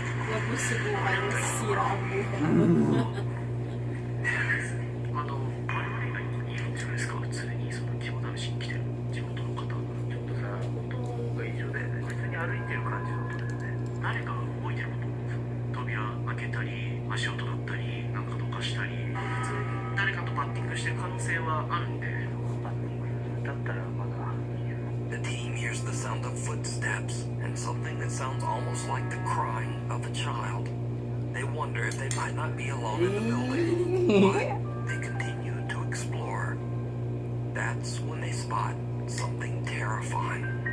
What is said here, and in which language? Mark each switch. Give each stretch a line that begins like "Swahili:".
Filipino: Huwag mo subukan, masisira ang buhay.
Japanese: 我々がいるんじゃないですか。常にその肝試しに来てる地元の方。ちょっとさ、音が異常だよね。普通に歩いてる感じの音だよね。誰かが動いてること。扉開けたり、足音だったり、なんかどかしたり。普通に誰かとバッティングしてる可能性はあるんで。バッティングだったらまだ。
English: The team hears the sound of footsteps and something that sounds almost like the crying of a child. They wonder if they might not be alone in the building, but they continue to explore. That's when they spot something terrifying.